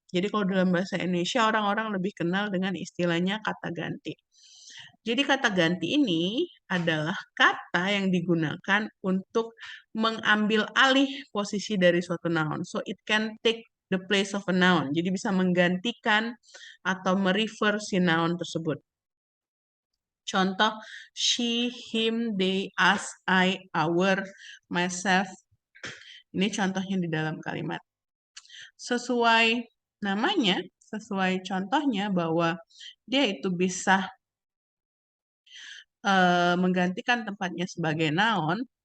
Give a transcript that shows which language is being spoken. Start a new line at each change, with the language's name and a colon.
Indonesian: Jadi kalau dalam bahasa Indonesia orang-orang lebih kenal dengan istilahnya kata ganti. Jadi kata ganti ini adalah kata yang digunakan untuk mengambil alih posisi dari suatu noun.
English: So it can take the place of a noun.
Indonesian: Jadi bisa menggantikan atau merefer si noun tersebut. Contoh, she, him, they, us, I, our, myself. Ini contohnya di dalam kalimat. Sesuai namanya, sesuai contohnya bahwa dia itu bisa menggantikan tempatnya sebagai noun.